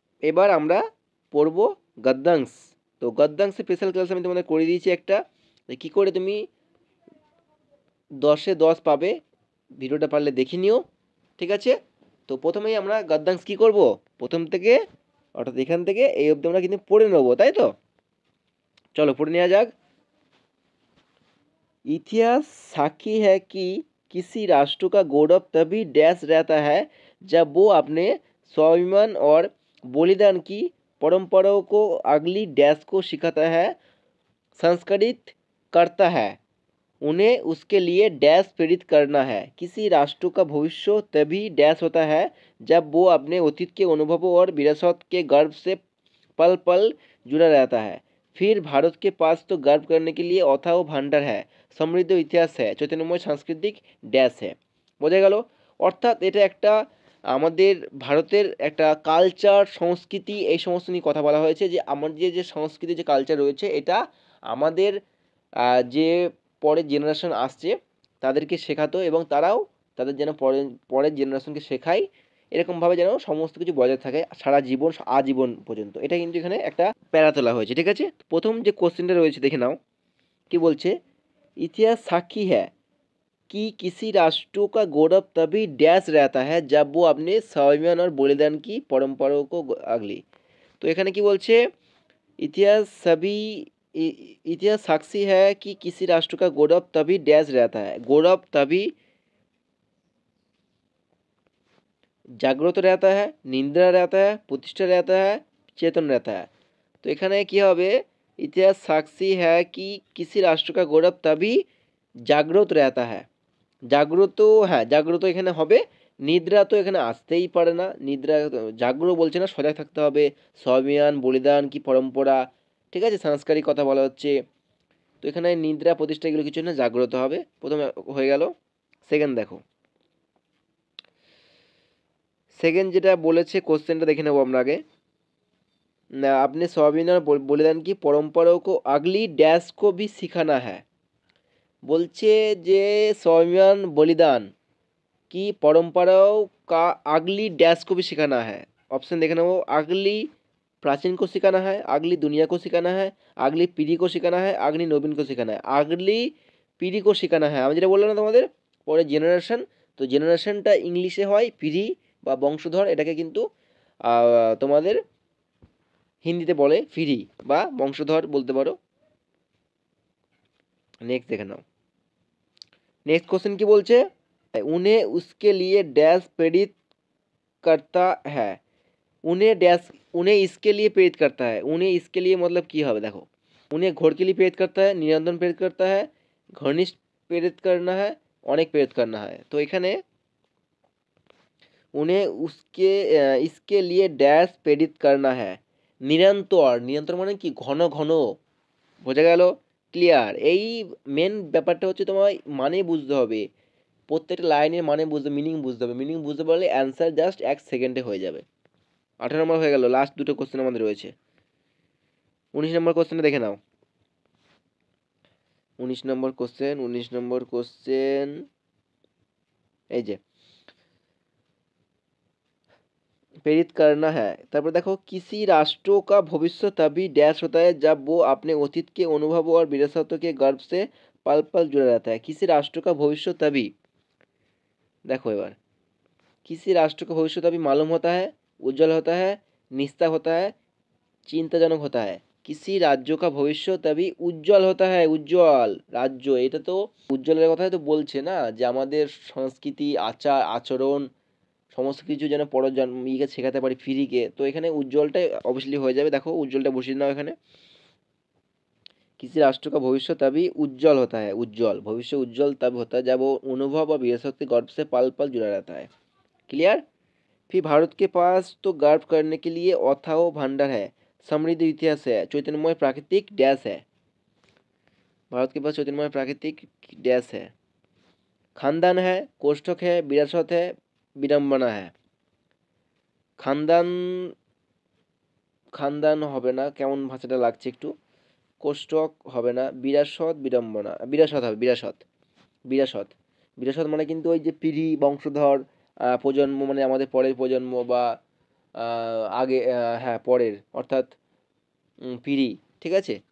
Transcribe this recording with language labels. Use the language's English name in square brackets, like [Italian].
[Bangla] এবার আমরা পড়ব গদ্যাংশ, তো গদ্যাংশে স্পেশাল ক্লাস আমি তোমাদের করে দিয়েছি একটা, কী করে তুমি 10-এ 10 পাবে, ভিডিওটা পারলে দেখে নিও, ঠিক আছে। তো প্রথমেই আমরা গদ্যাংশ কী করব, প্রথম থেকে অর্থাৎ এখান থেকে এই অবধি আমরা কিন্তু পড়ে নেবো, তাই তো, চলো পড়ে নেওয়া যাক। [Hindi] ইতিহাস সাক্ষী হ্যাঁ কি किसी राष्ट्र का गौरव तभी डैश रहता है जब वो अपने स्वाभिमान और बलिदान की परंपराओं को अगली डैश को सिखाता है, संस्कारित करता है, उन्हें उसके लिए डैश प्रेरित करना है। किसी राष्ट्र का भविष्य तभी डैश होता है जब वो अपने अतीत के अनुभवों और विरासत के गर्व से पल पल जुड़ा रहता है। फिर भारत के पास तो गर्व करने के लिए अथाह ভান্ডার है, সমৃদ্ধ ইতিহাস है, চৈতন্যময় সাংস্কৃতিক ড্যাশ है। [Bangla] বোঝা গেল? অর্থাৎ এটা একটা আমাদের ভারতের একটা কালচার, সংস্কৃতি এই সমস্ত নিয়ে কথা বলা হয়েছে যে আমাদের যে সংস্কৃতি যে কালচার রয়েছে এটা আমাদের যে পরের জেনারেশন আসছে তাদেরকে শেখাতো এবং তারাও তাদের যেন পরের জেনারেশনকে শেখায় এরকমভাবে যেন সমস্ত কিছু বজায় থাকে সারা জীবন আজীবন পর্যন্ত। এটা কিন্তু এখানে একটা প্যারা তোলা হয়েছে, ঠিক আছে? প্রথম যে কোশ্চেনটা রয়েছে দেখে নাও কি বলছে, [Hindi] ইতিহাস সাক্ষী है कि किसी राष्ट्र का गौरव तभी डैश रहता है जब वो अपने स्वाभिमान और बलिदान की परंपराओं को अगली। तो [Bangla] এখানে কি বলছে, [Hindi] इतिहास सभी इतिहास साक्षी है कि किसी राष्ट्र का गौरव तभी डैश रहता है, गौरव तभी जागृत रहता है, निंद्रा रहता है, प्रतिष्ठा रहता है, चेतन रहता है। [Bangla] तो এখানে কি হবে, [Hindi] इतिहास साक्षी है कि किसी राष्ट्र का गौरव तभी जागृत रहता है, [Bangla] জাগ্রত, হ্যাঁ জাগ্রত এখানে হবে, নিদ্রা তো এখানে আসতেই পারে না, নিদ্রা জাগ্র বলছে না, সজাগ থাকতে হবে, স্বাভিমান বলিদান কি পরম্পরা, ঠিক আছে, সাংস্কারিক কথা বলা হচ্ছে। তো এখানে নিদ্রা প্রতিষ্ঠা এগুলো কিছু না, জাগ্রত হবে, প্রথমে হয়ে গেল। সেকেন্ড দেখো, সেকেন্ড যেটা বলেছে কোশ্চেনটা দেখে নেবো আমরা আগে। [Hindi] ना अपने स्वाभिमान और बलिदान की परंपराओं को अगली डैश को भी सिखाना है। [Bangla] বলছে যে [Hindi] स्वाभिमान बलिदान की परंपराओं का अगली डैश को भी सिखाना है। ऑप्शन देखना वो अगली प्राचीन को सिखाना है, अगली दुनिया को सिखाना है, अगली पीढ़ी को सिखाना है, अगली नवीन को सिखाना है। अगली पीढ़ी को सिखाना है [Bangla] আমি যেটা বললাম না তোমাদের পরে জেনারেশন, তো জেনারেশনটা ইংলিশে হয় পিঢ়ি বা বংশধর, এটাকে কিন্তু তোমাদের হিন্দিতে বলে পিঢ়ি বা বংশধর বলতে পারো। নেক্সট দেখে নাও, [Hindi] नेक्स्ट क्वेश्चन की बोलছে, उन्हें उसके लिए डैश प्रेरित करता है, उन्हें डैश, उन्हें इसके लिए प्रेरित करता है, उन्हें इसके लिए मतलब की হবে देखो, उन्हें घोर के लिए प्रेरित करता है, निरंतर प्रेरित करता है, घनिष्ठ प्रेरित करना है, अनेक प्रेरित करना है। तो [Bangla] এখানে [Hindi] उन्हें उसके इसके लिए डैश प्रेरित करना है, निरंतर, निरंतर [Bangla] মানে কি ঘন ঘন, বোঝা গেল, ক্লিয়ার। এই মেন ব্যাপারটা হচ্ছে তোমার মানে বুঝতে হবে, প্রত্যেকটা লাইনের মানে বুঝতে, মিনিং বুঝতে হবে, মিনিং বুঝতে পারলে অ্যান্সার জাস্ট 1 সেকেন্ডে হয়ে যাবে। 18 নম্বর হয়ে গেল, লাস্ট দুটো কোশ্চেন আমাদের রয়েছে। 19 নম্বর কোশ্চেনটা দেখে নাও, 19 নম্বর কোশ্চেন, 19 নম্বর কোশ্চেন এই যে [Hindi] प्रेरित करना है। তারপর দেখো, किसी राष्ट्र का भविष्य तभी डैश होता है जब वो अपने अतीत के अनुभवों और विरासतों के गर्व से पल पल जुड़ा रहता है। किसी राष्ट्र का भविष्य तभी, देखो [Bangla] এবার, [Hindi] किसी राष्ट्र का भविष्य तभी मालूम होता है, उज्जवल होता है, निस्तार होता है, चिंताजनक होता है। किसी राज्य का भविष्य तभी उज्जवल होता है, [Bangla] उज्जवल রাজ্য, এটা তো উজ্জ্বলের কথাই তো বলছে না, যে আমাদের সংস্কৃতি আচার আচরণ সমস্ত কিছু যেন পরের জন্মকে শেখাতে পারি ফিরিকে, তো এখানে উজ্জ্বলটাই অবভিয়াসলি হয়ে যাবে। দেখো উজ্জ্বলটা বসিয়ে নাও এখানে, [Hindi] किसी राष्ट्र का भविष्य तभी उज्जवल होता है, उज्जवल भविष्य उज्जवल तब होता है जब वो अनुभव और विरासत के गर्व से पल पल जुड़ा रहता है। क्लियर। फिर भारत के पास तो गर्व करने के लिए अथाह भंडार है, समृद्ध इतिहास है, चैतन्यमय प्राकृतिक डैश है। भारत के पास चैतन्यमय प्राकृतिक डैश है, खानदान है, कोष्ठक है, विरासत है, विडम्बना है। [Bangla] খানদান, খানদান হবে না, কেমন ভাষাটা লাগছে একটু, কোষ্টক হবে না, বিরাসত বিড়ম্বনা, বিরাসত হবে, বিরাসত, বিরাসত, বিরাসত মানে কিন্তু ওই যে পিঢ়ি বংশধর, প্রজন্ম মানে আমাদের পরের প্রজন্ম বা আগে, হ্যাঁ পরের, অর্থাৎ পিঢ়ি, ঠিক আছে।